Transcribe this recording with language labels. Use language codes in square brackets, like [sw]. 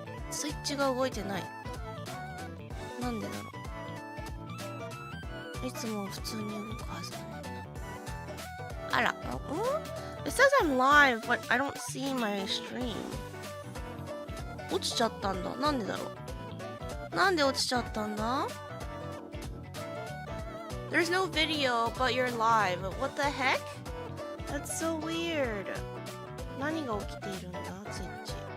[ja] スイッチが動いてない。なんでだろう。いつも普通に動くはずなのに。 [en] あら、It says I'm live, but I don't see my stream. [ja] 落ちちゃったんだ。なんでだろう。なんで落ちちゃったんだ？ [en] There's no video, but you're live. What the heck? That's so weird. [ja] 何が起きているんだ、スイッチ。